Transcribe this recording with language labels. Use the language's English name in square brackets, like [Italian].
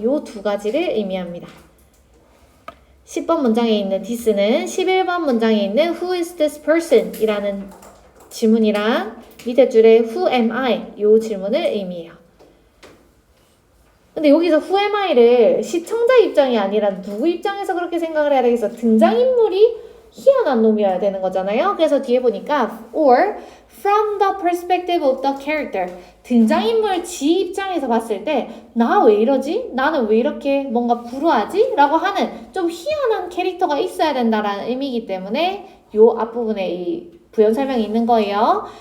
[Korean] 요 두 가지를 의미합니다. 10번 문장에 있는 this는 11번 문장에 있는 [English] Who is this person? [Korean] 이라는 질문이랑 밑에 줄에 [English] Who am I? [Korean] 요 질문을 의미해요. 근데 여기서 [English] Who am I [Korean] 를 시청자 입장이 아니라 누구 입장에서 그렇게 생각을 해야 되겠어? 등장인물이 희한한 놈이어야 되는 거잖아요. 그래서 뒤에 보니까 [English] or from the perspective of the character. [Korean] 등장인물 지 입장에서 봤을 때 나 왜 이러지? 나는 왜 이렇게 뭔가 불우하지? 라고 하는 좀 희한한 캐릭터가 있어야 된다라는 의미이기 때문에 요 앞부분에 이 부연 설명이 있는 거예요.